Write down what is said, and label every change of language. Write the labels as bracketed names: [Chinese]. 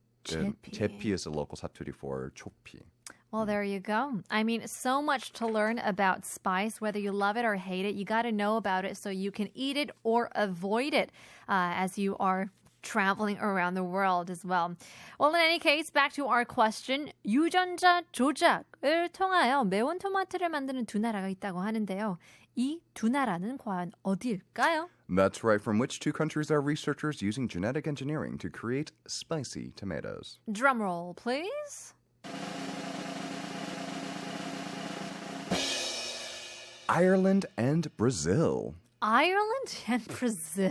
[English] Jepi is a local saturi for chopi. Well, there you go. I mean, so much to learn about spice. Whether you love it or hate it, you got to know about it so you can eat it or avoid it as you are traveling around the world as well. Well, in any case, back to our question. [Korean] 유전자 조작을 통하여 매운 토마토를 만드는 두 나라가 있다고 하는데요. 이 두 나라는 과연 어디일까요? [English] That's right. From which two countries are researchers using genetic engineering to create spicy tomatoes? Drum roll, please. Ireland and Brazil. Ireland and Brazil.